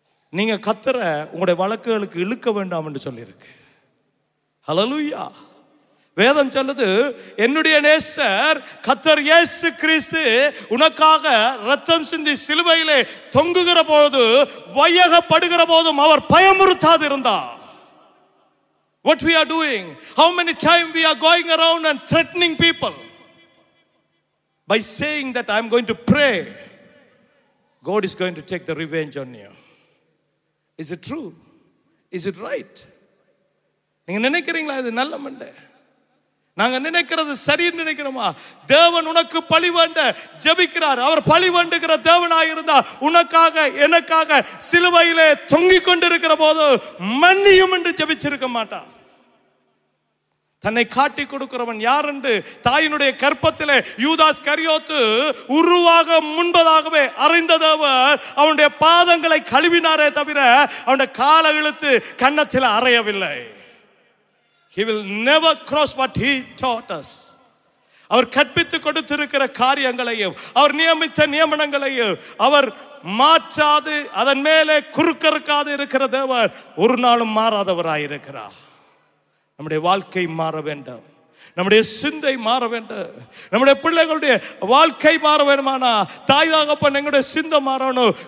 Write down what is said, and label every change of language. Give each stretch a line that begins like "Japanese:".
Tamil: நீங்க கத்தர உங்களுடைய வழக்குகளுக்கு இழுக்க வேண்டாம் என்று சொல்லியிருக்கு. ஹல்லேலூயா. வேதம் சொல்லுது, என்னுடைய நேசர் கர்த்தர் இயேசு கிறிஸ்து உனக்காக ரத்தம் சிந்தி சிலுவையிலே தொங்குகிற போது, வையகப்படுகிற போதும் அவர் பயமுறுத்தாது இருந்தார்.
English: What we are doing? How many times we are going around and threatening people by saying that I am going to pray. God is going to take the revenge on you. Is it true? Is it right?
Tamil: நீங்க நினைக்கிறீங்களா இது நல்ல மண்டை? நாங்க நினைக்கிறது சரின்னு நினைக்கிறோமா? தேவன் உனக்கு பழி வேண்ட ஜெபிக்கிறார். அவர் பழி வேண்டுகிற தேவனாக இருந்தா உனக்காக எனக்காக சிலுவையிலே தொங்கிக் கொண்டிருக்கிற போது மன்னியும் என்று ஜெபிச்சிருக்க மாட்டார். தன்னை காட்டி கொடுக்கிறவன் யார் என்று தாயினுடைய கற்பத்திலே யூதாஸ் கரியோத்து உருவாக முன்பதாகவே அறிந்த தேவர் அவனுடைய பாதங்களை கழுவினாரே தவிர அவனுடைய கால இழுத்து கன்னத்தில் அறையவில்லை.
English: He will never cross what he taught us.
Tamil: அவர் கற்பித்து கொடுத்திருக்கிற காரியங்களையும் அவர் நியமித்த நியமனங்களையும் அவர் மாற்றாது, அதன் மேலே குறுக்கறுக்காது இருக்கிற தேவர் ஒரு நாளும் மாறாதவராயிருக்கிறார். நம்முடைய வாழ்க்கை மாற வேண்டும், நம்முடைய சிந்தை மாற வேண்டும், நம்முடைய பிள்ளைகளுடைய வாழ்க்கை மாற வேண்டுமானா தாய் தகப்பன் எங்களுடைய சிந்தை மாறணும்.